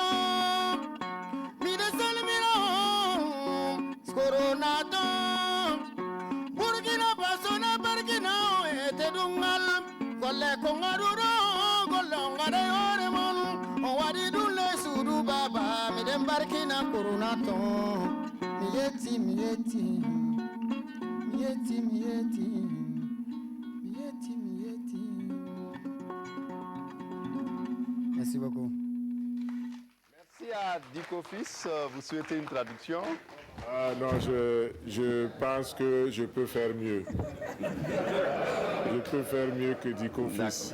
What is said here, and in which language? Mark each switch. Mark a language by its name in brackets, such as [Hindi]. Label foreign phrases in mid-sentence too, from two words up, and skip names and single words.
[Fula] mi de salmira corona to burkina faso na barkina e te dungal golle ko ngaruro golle ngare ore mon o wadi dulle sudu baba mi de barkina corona to mi yeti mi yeti mi yeti mi yeti mi yeti mi yeti. [French] Merci beaucoup. Merci à Dico Fils. Vous souhaitez une traduction? Non, je pense que je peux faire mieux. Je peux faire mieux que Dico Fils.